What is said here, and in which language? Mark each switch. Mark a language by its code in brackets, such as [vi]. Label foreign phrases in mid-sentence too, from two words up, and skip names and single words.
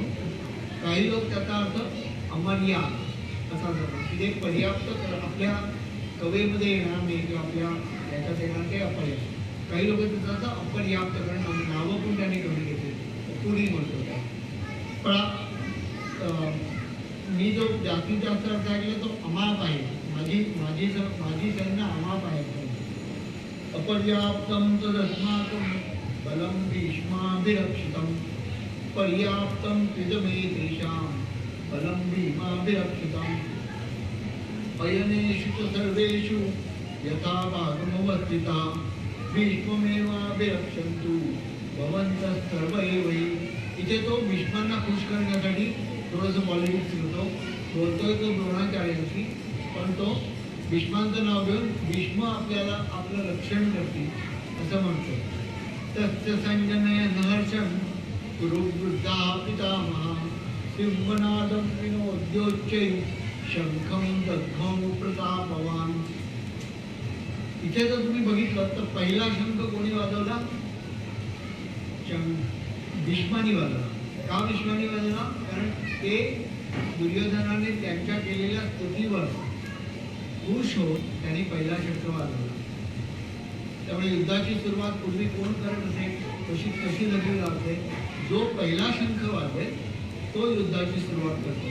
[mr] काही लोक त्याचा अर्थ अमर्याद असा करतात की ते पर्याप्त आपल्या कवेमध्ये येणार नाही किंवा आपल्या याच्यात येणार ते अपर्याप्त. काही लोक त्याचा अर्थ अपर्याप्त करणं, नावं पण त्याने कमी घेतली, पुढी म्हणतो त्या. पण मी जो जास्तीत जास्त अर्थ ऐकला तो अमाप आहे. माझी सैन्य अमाप आहे. [sa] अपर्याप्तं तदस्माकं बलं भीष्माभिरक्षितं पर्याप्तं इदमे तेषां बलं भीमाभिरक्षितम्. अयनेषु च सर्वेषु यथा भागमवस्थिता भीष्ममेवाभिरक्षन्तु भवन्तः सर्व एव हि. [mr] इथे तो भीष्मांना खुश करण्यासाठी थोडंसं पॉलिटिक्स करतो. बोलतोय तो द्रोणाचार्यांशी, पण तो भीष्मांचं नाव घेऊन भीष्म आपल्याला आपलं रक्षण करतील असं म्हणतो. [sa] तस्य संजनय नहर्षं कुरुवृद्धा पितामहा सिंहनादं विनोद्योच्चै शंखं दद्मौ प्रतापवान्. [mr] इथे जर तुम्ही बघितलं तर पहिला शंख कोणी वाजवला? भीष्मानी वाजवला. का भीष्मानी वाजवला? कारण ते दुर्योधनाने त्यांच्या केलेल्या स्तुतीवर खुश होत त्यांनी पहिला शंख वाजवला. त्यामुळे युद्धाची सुरुवात पूर्वी कोण करत असेल कशी कशी लढली जाते, जो पहिला शंख वाजवेल तो युद्धाची सुरुवात करतो.